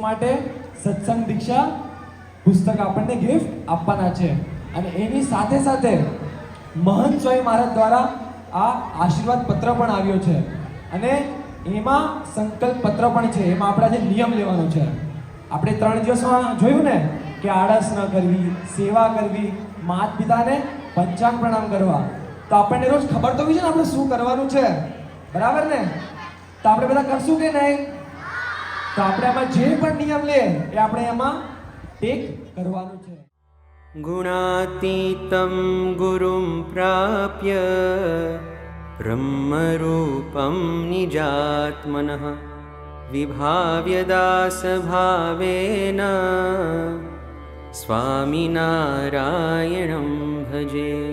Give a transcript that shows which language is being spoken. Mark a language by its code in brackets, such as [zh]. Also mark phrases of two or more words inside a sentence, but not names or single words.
[gu] માટે સત્સંગ દીક્ષા પુસ્તક આપણને ગિફ્ટ આપવાના છે અને એની સાથે સાથે મહંત સ્વામી મહારાજ દ્વારા આ આશીર્વાદ પત્ર પણ આવ્યો છે અને એમાં સંકલ્પ પત્ર પણ છે એમાં આપણે આજે નિયમ લેવાનો છે આપણે 3 દિવસમાં જોયું ને કે આળસ ન કરવી, સેવા કરવી, માતા પિતાને પંચાંગ પ્રણામ કરવા. તો આપણને રોજ ખબર તો હોય છે ને આપણે શું કરવાનું છે, બરાબર ને? તો આપણે બધા કરશું કે નહીં? તો આપણે આમાં જે પણ નિયમ લે એ આપણે એમાં ટેક કરવાનું છે. [sa] गुणातीतं गुरुं प्राप्य ब्रह्मरूपं निजात्मनः विभाव्य दासभावेन स्वामिनारायणं भजे.